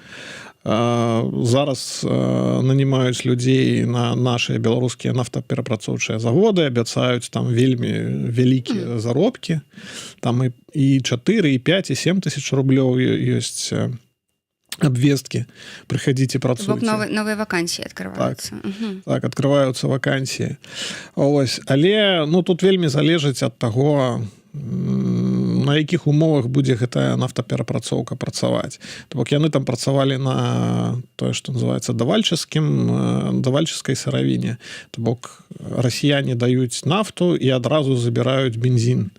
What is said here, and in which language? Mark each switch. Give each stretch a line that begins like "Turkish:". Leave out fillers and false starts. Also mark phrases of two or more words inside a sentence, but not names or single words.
Belarusian: Зараз нанімаюць людзей на нашыя беларускія нафтаперапрацоўчыя заводы, абяцаюць там вельмі вялікія заробкі. Там і 4, і 5, і 7 тысяч рублёў ёсць обвестки, приходите, працуйте.
Russian: Новые вакансии открываются. Так, открываются вакансии.
Belarusian: Ось. Але, ну, тут вельмі залежыць ад таго, на якіх умовах будзе гэтая нафтаперапрацоўка працаваць. То бок яны там працавалі на тое, што называецца давальчыскай сыравіне. То бок расіяне даюць нафту і адразу забіраюць бензін.